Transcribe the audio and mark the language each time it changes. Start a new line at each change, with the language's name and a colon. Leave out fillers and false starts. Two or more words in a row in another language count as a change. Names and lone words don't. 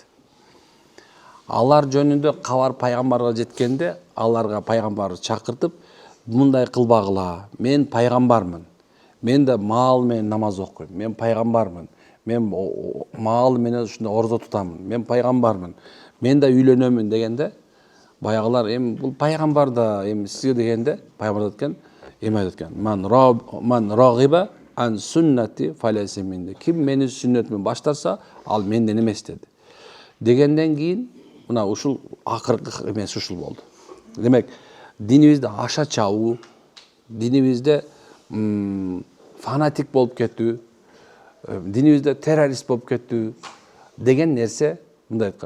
Kyrgyz: Алар жөнүндө кабар пайгамбарга жеткенде, аларга пайгамбар чакыртып, мындай кылбагыла, мен пайгамбармын. Мен да маал менен намаз окуйм. Мен пайгамбармын. Мен маал менен ушундай орозо тутамын. Мен пайгамбармын. Мен да үйлөнөмүн дегенде, баягылар эми бул пайгамбар да эми сизге дегенде пайгамбар айтқан, эми айтқан.
Arabic: من رغب عن سنتي فليس مني.
Kyrgyz: Ким мени сүннөтүмөн баштарса, ал менден эмес деди. Дегенден кийин мына ушул акыркы эмес ушул болду. Демек, динибизде аша чабуу, динибизде фанатик болуп кетүү, динибизде террорист болуп кетүү деген нерсе мындай айткан.